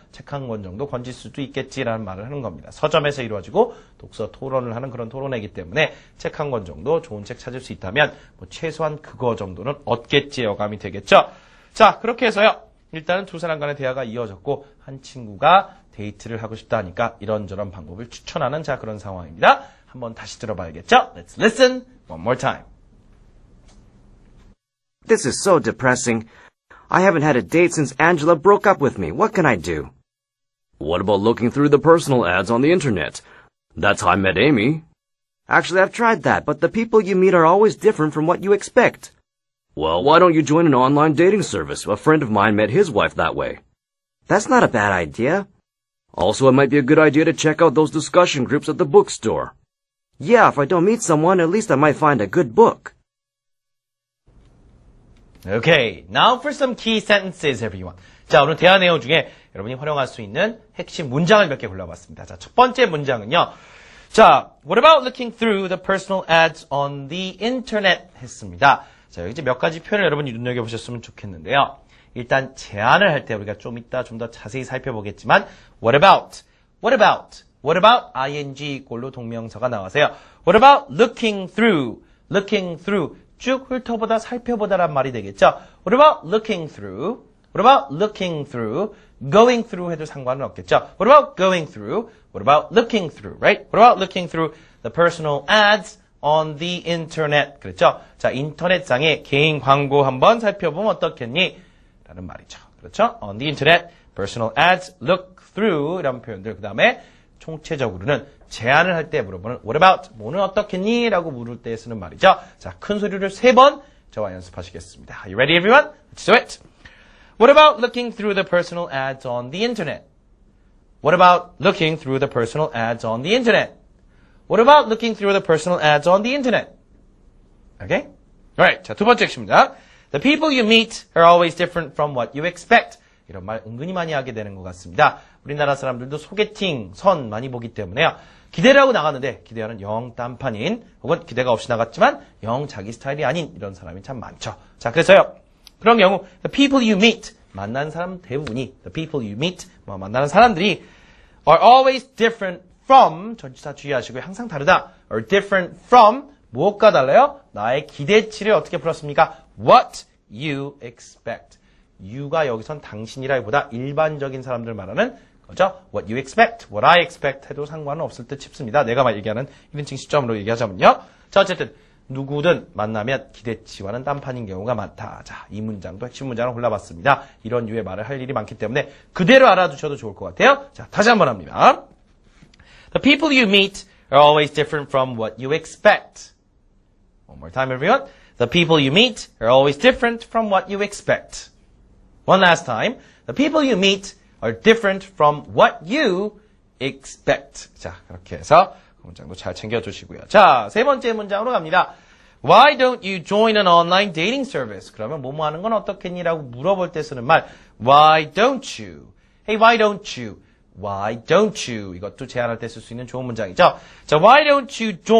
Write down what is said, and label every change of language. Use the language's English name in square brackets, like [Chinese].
[Korean] 책 한 권 정도 건질 수도 있겠지라는 말을 하는 겁니다. 서점에서 이루어지고 독서 토론을 하는 그런 토론회이기 때문에 책 한 권 정도 좋은 책 찾을 수 있다면 뭐 최소한 그거 정도는 얻겠지의 어감이 되겠죠. 자, 그렇게 해서요. 일단은 두 사람 간의 대화가 이어졌고 한 친구가 데이트를 하고 싶다 하니까 이런저런 방법을 추천하는 자 그런 상황입니다. 한번 다시 들어봐야겠죠? [English] Let's listen one more time. This is so depressing. I haven't had a date since Angela broke up with me. What can I do? What about looking through the personal ads on the internet? That's how I met Amy. Actually, I've tried that, but the people you meet are always different from what you expect. Well, why don't you join an online dating service? A friend of mine met his wife that way. That's not a bad idea. Also, it might be a good idea to check out those discussion groups at the bookstore. Yeah, if I don't meet someone, at least I might find a good book. Okay, now for some key sentences, everyone. [Korean] 자, 오늘 대화 내용 중에 여러분이 활용할 수 있는 핵심 문장을 몇 개 골라봤습니다. 자, 첫 번째 문장은요. 자, [English] what about looking through the personal ads on the internet [Korean] 했습니다. 자, 여기 이제 몇 가지 표현을 여러분이 눈여겨보셨으면 좋겠는데요. 일단 제안을 할 때 우리가 좀 이따 좀 더 자세히 살펴보겠지만 [English] what about What about ing [Korean] 꼴로 동명사가 나와서요. [English] What about looking through? Looking through. [Korean] 쭉 훑어보다 살펴보다란 말이 되겠죠. [English] What about looking through? What about looking through? Going through 해도 상관은 없겠죠. What about going through? What about looking through, right? What about looking through the personal ads on the internet? [Korean] 그렇죠. 자, 인터넷상의 개인 광고 한번 살펴보면 어떻겠니? 라는 말이죠. 그렇죠. [English] On the internet, personal ads, look through [Korean] 이런 표현들. 그 다음에 총체적으로는 제안을 할 때 물어보는 [English] what about? [Korean] 뭐는 어떻겠니? 라고 물을 때 쓰는 말이죠. 자, 큰 소리를 3번 저와 연습하시겠습니다. [English] Are you ready, everyone? Let's do it. What about looking through the personal ads on the internet? What about looking through the personal ads on the internet? What about looking through the personal ads on the internet? Okay? Alright. [Korean] 자, 두 번째 핵심입니다. [English] The people you meet are always different from what you expect. [Korean] 이런 말 은근히 많이 하게 되는 것 같습니다. 우리나라 사람들도 소개팅, 선 많이 보기 때문에요. 기대를 하고 나갔는데 기대하는 영 딴판인 혹은 기대가 없이 나갔지만 영 자기 스타일이 아닌 이런 사람이 참 많죠. 자, 그래서요. 그런 경우 [English] the people you meet [Korean] 만난 사람 대부분이 the people you meet 만나는 사람들이 [English] are always different from [Korean] 전치사 주의하시고요. 항상 다르다. are different from 무엇과 달라요? 나의 기대치를 어떻게 풀었습니까? [English] What you expect. [Korean] you가 여기선 당신이라기보다 일반적인 사람들 말하는 거죠. [English] What you expect, what I expect [Korean] 해도 상관은 없을 듯 싶습니다. 내가 막 얘기하는 1인칭 시점으로 얘기하자면요. 자, 어쨌든 누구든 만나면 기대치와는 딴판인 경우가 많다. 자, 이 문장도 핵심 문장을 골라봤습니다. 이런 유의 말을 할 일이 많기 때문에 그대로 알아두셔도 좋을 것 같아요. 자, 다시 한번 합니다. [English] The people you meet are always different from what you expect. One more time, everyone. The people you meet are always different from what you expect. One last time. The people you meet are different from what you expect. [Korean] 자, 그렇게 해서 그 문장도 잘 챙겨주시고요. 자, 세 번째 문장으로 갑니다. [English] Why don't you join an online dating service? [Korean] 그러면 뭐뭐 하는 건 어떻겠니? 라고 물어볼 때 쓰는 말 [English] Why don't you? Hey, why don't you? Why don't you? [Korean] 이것도 제안할 때 쓸 수 있는 좋은 문장이죠. 자, [English] Why don't you join